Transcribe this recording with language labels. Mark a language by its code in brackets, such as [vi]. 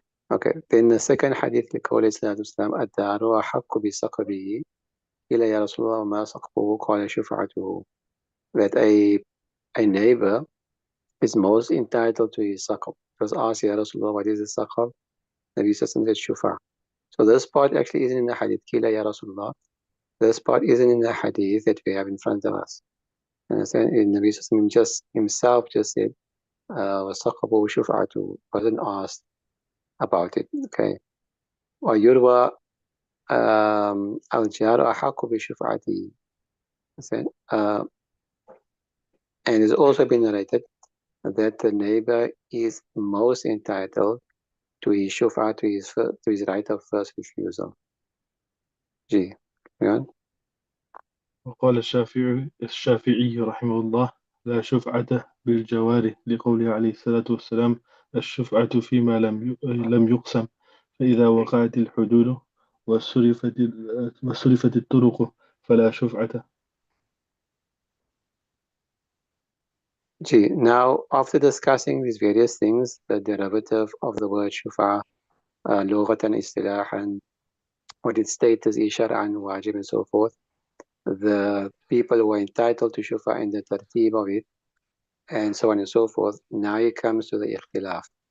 [en] Okay, then the second hadith, the Qawli Sallallahu Alaihi Wasallam, [ar] الدار أحق بسقبه قيل يا رسول الله ما سقبه قال شفعته. [en] That a neighbor is most entitled to his saqab. It was asked, Ya Rasulullah, what is the saqab? Nabi Sallallahu said shufa. So this part actually isn't in the hadith, Qila Ya Rasulullah. This part isn't in the hadith that we have in front of us. And Nabi Sallallahu just himself just said, [ar] وَسَقَبُهُ شُفْعَةُ, [en] wasn't asked about it. [ar] Okay. وَيُرْوَى الْجَارُ أَحَقُّ بِشُفْعَتِهِ. [en] And it's also been narrated that the neighbor is most entitled to his shufa, to his right of first refusal. G. Yeah. [ar] وقال الشافعي رحمه الله: لا شفعة بالجوار، لقوله عليه الصلاة والسلام: الشفعة فيما لم يقسم، فإذا وقعت الحدود وصرفت الطرق فلا شفعة. G. [en] Now, after discussing these various things, the derivative of the word shufa, lughatan, istilahan, what its status is, shar'an, wajib, and so forth, the people who are entitled to shufa and the tartib of it, and so on and so forth, now it comes to the ikhtilaf.